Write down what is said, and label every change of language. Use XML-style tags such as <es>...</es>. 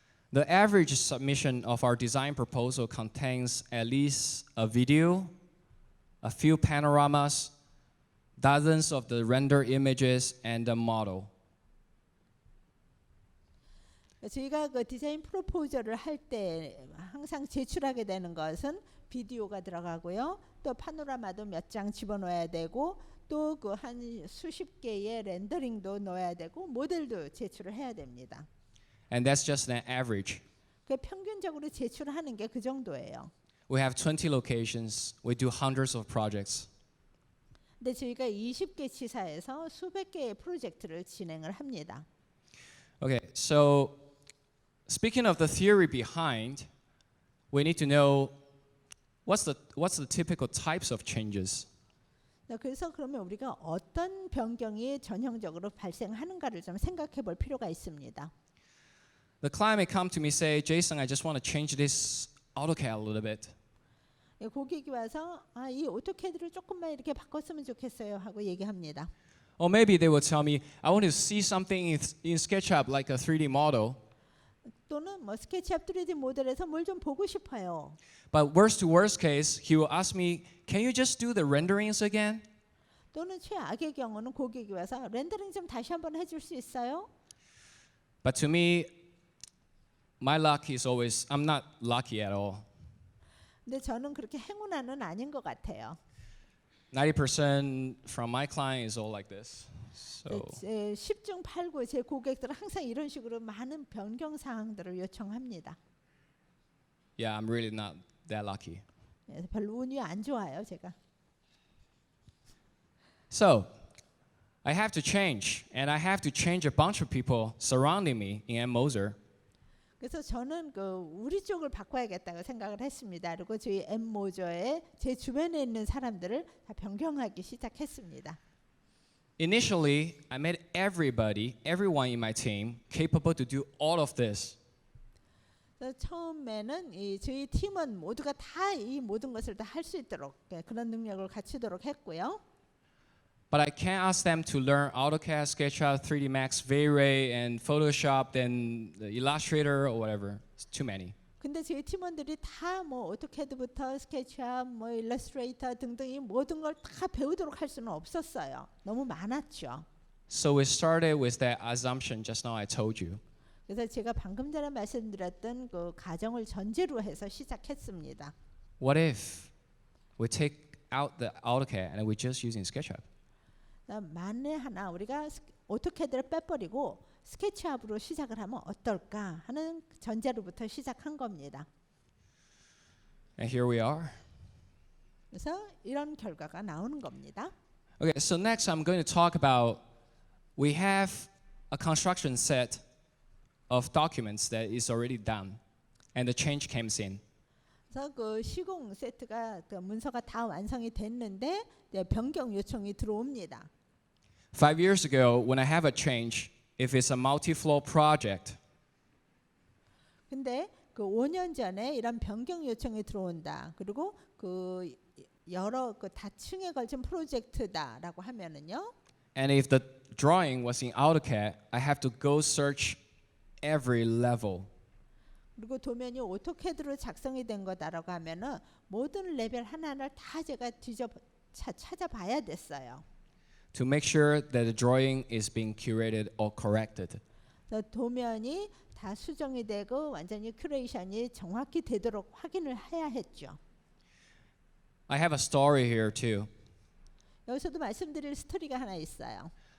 <en>The average submission of our design proposal contains at least a video, a few panoramas, dozens of the render images and the model.</en> <ko>저희가 그 디자인 프로포저를 할 때 항상 제출하게 되는 것은 비디오가 들어가고요. 또 파노라마도 몇 장 집어넣어야 되고 또 그 한 수십 개의 렌더링도 넣어야 되고 모델도 제출을 해야 됩니다.</ko> <en>And that's just an average.</en> <ko>그 평균적으로 제출하는 게 그 정도예요.</ko> <en>We have 20 locations. We do hundreds of projects.</en> <ko>근데 저희가 20개 지사에서 수백 개의 프로젝트를 진행을 합니다.</ko> <en>Okay, so speaking of the theory behind, we need to know what's the typical types of changes.</en> <ko>그래서 그러면 우리가 어떤 변경이 전형적으로 발생하는가를 좀 생각해 볼 필요가 있습니다.</ko> <en>The client may come to me say, Jason, I just want to change this AutoCAD a little bit.</en> <ko>고객이 와서 이 오토캐드를 조금만 이렇게 바꿨으면 좋겠어요 하고 얘기합니다.</ko> <en>Or maybe they will tell me, I want to see something in SketchUp like a 3D model.</en> <ko>또는 뭐 스케치업 3D 모델에서 뭘 좀 보고 싶어요.</ko> <en>But worst to worst case, he will ask me, can you just do the renderings again?</en> <ko>또는 최악의 경우는 고객이 와서 렌더링 좀 다시 한번 해줄 수 있어요?</ko> <en>But to me, my luck is always, I'm not lucky at all.</en> <ko>근데 저는 그렇게 행운아는 아닌 것 같아요.</ko> <en>90% from my client is all like this. So</en> <ko>10중 8구 제 고객들은 항상 이런 식으로 많은 변경 사항들을 요청합니다.</ko> <en>yeah, I'm really not that lucky.</en> <ko>그래서 별로 운이 안 좋아요, 제가.</ko> <en>So I have to change, and I have to change a bunch of people surrounding me in M Moser.</en> <ko>그래서 저는 우리 쪽을 바꿔야겠다고 생각을 했습니다. 그리고 저희 M Moser의 제 주변에 있는 사람들을 다 변경하기 시작했습니다.</ko> <en>Initially, I made everyone in my team capable to do all of this.</en> <ko>처음에는 저희 팀원 모두가 다 이 모든 것을 다 할 수 있도록 그런 능력을 갖추도록 했고요.</ko> <en>But I can't ask them to learn AutoCAD, SketchUp, 3D Max, V-Ray, and Photoshop, then the Illustrator or whatever. It's too many.</en> <ko>근데 저희 팀원들이 다 뭐 오토캐드부터 스케치업, 뭐 일러스트레이터 등등 이 모든 걸 다 배우도록 할 수는 없었어요. 너무 많았죠.</ko> <en>So we started with that assumption just now I told you.</en> <ko>그래서 제가 방금 전에 말씀드렸던 그 가정을 전제로 해서 시작했습니다.</ko> <en>What if we take out the AutoCAD and we're just using SketchUp?</en> <ko>만에 하나 우리가 오토캐드를 빼버리고 스케치업으로 시작을 하면 어떨까 하는 전제로부터 시작한 겁니다.</ko> <en>And here we are.</en> <ko>그래서 이런 결과가 나오는 겁니다.</ko> <en>Okay, so next I'm going to talk about we have a construction set of documents that is already done and the change comes in.</en> <ko>그래서 그 시공 세트가 그 문서가 다 완성이 됐는데 변경 요청이 들어옵니다.</ko> <en>5 years ago, when I have a change, if it's a multi-floor project,</en> <ko>근데 그 5년 전에 이런 변경 요청이 들어온다. 그리고 그 여러 그 다층에 걸친 프로젝트다라고 하면은요.</ko> <en>and if the drawing was in AutoCAD, I have to go search every level.</en> <ko>그리고 도면이 오토캐드로 작성이 된 거다라고 하면은 모든 레벨 하나하나를 다 제가 찾아봐야 됐어요.</ko> <en>To make sure that the drawing is being curated or corrected.</en> <ko>도면이 다 수정이 되고 완전히 큐레이션이 정확히 되도록 확인을 해야 했죠.</ko> <en>I have a story here too.</en> <ko>여기서도 말씀드릴 스토리가 하나 있어요.</ko>